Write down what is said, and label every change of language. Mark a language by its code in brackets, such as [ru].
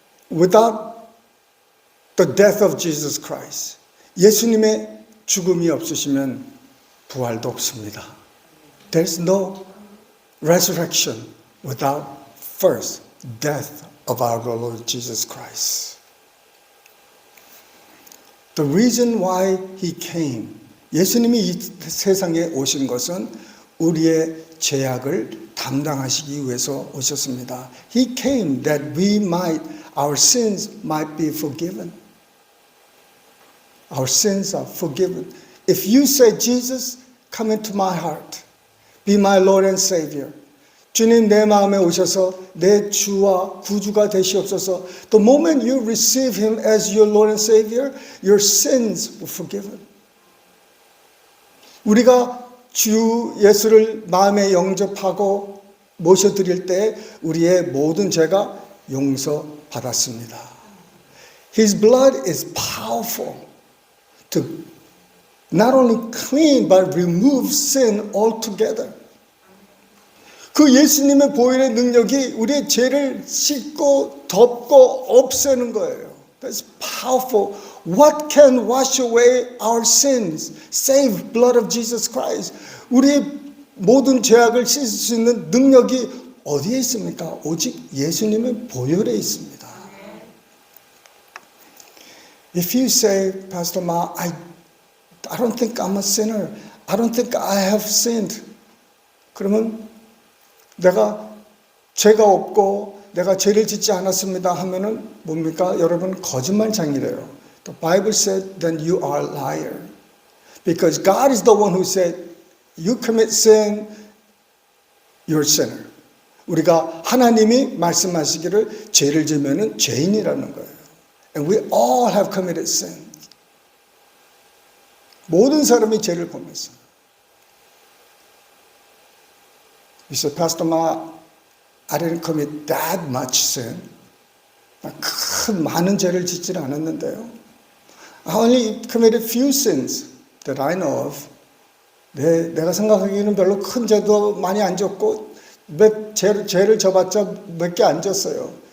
[en] Without the death of Jesus Christ, [ko] 예수님의 죽음이 없으시면 부활도 없습니다. [en] There's no resurrection without first death of our Lord Jesus Christ. The reason why He came, [ko] 예수님이 이 세상에 오신 것은 우리의 죄악을 담당하시기 위해서 오셨습니다. [en] He came that our sins might be forgiven. Our sins are forgiven. If you say, Jesus, come into my heart. Be my Lord and Savior. [ko] 주님 내 마음에 오셔서 내 주와 구주가 되시옵소서. [en] The moment you receive Him as your Lord and Savior, your sins were forgiven. [ko] 우리가 주 예수를 마음에 영접하고 모셔드릴 때 우리의 모든 죄가 용서받았습니다. [en] His blood is powerful to not only clean but remove sin altogether. [ko] 그 예수님의 보혈의 능력이 우리의 죄를 씻고 덮고 없애는 거예요. [en] That's powerful. What can wash away our sins? Save blood of Jesus Christ. [ko] 우리의 모든 죄악을 씻을 수 있는 능력이 어디에 있습니까? 오직 예수님의 보혈에 있습니다. [en] If you say, Pastor Ma, I don't think I'm a sinner. I don't think I have sinned. [ko] 그러면 내가 죄가 없고 내가 죄를 짓지 않았습니다 하면은 뭡니까? 여러분 거짓말장이래요. [en] The Bible said then you are a liar. Because God is the one who said you commit sin, you're a sinner. [ko] 우리가 하나님이 말씀하시기를 죄를 지으면은 죄인이라는 거예요. [en] And we all have committed sin. [ko] 모든 사람이 죄를 범했어요. [en] You said, Pastor Ma, I didn't commit that much sin. [ko] 큰 많은 죄를 짓지는 않았는데요. [en] I only committed few sins that I know of. [ko] 내가 생각하기에는 별로 큰 죄도 많이 안 졌고 죄를 져봤자 몇 개 안 졌어요.